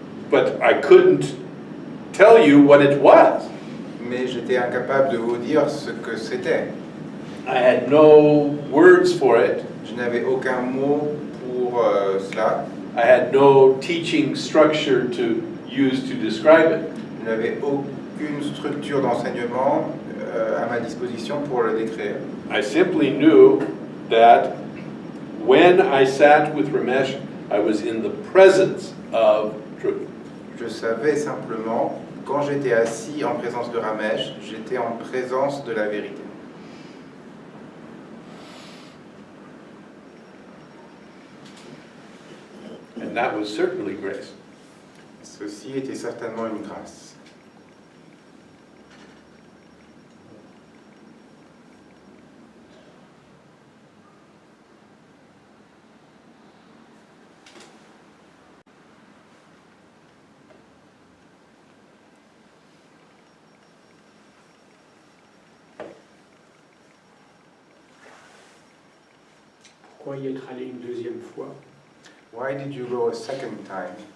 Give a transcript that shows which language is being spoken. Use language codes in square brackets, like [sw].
[en] But I couldn't tell you what it was. [fr] Mais j'étais incapable de vous dire ce que c'était. [en] I had no words for it. [fr] Je n'avais aucun mot pour cela. [en] I had no teaching structure to use to describe it. [fr] Je n'avais aucune structure d'enseignement à ma disposition pour le décrire. [en] I simply knew that when I sat with Ramesh, I was in the presence of truth. [fr] Je savais simplement, quand j'étais assis en présence de Ramesh, j'étais en présence de la vérité. [en] And that was certainly grace. [fr] Ceci était certainement une grâce. Pourquoi y être allé une deuxième fois? [en] Why did you go a second time?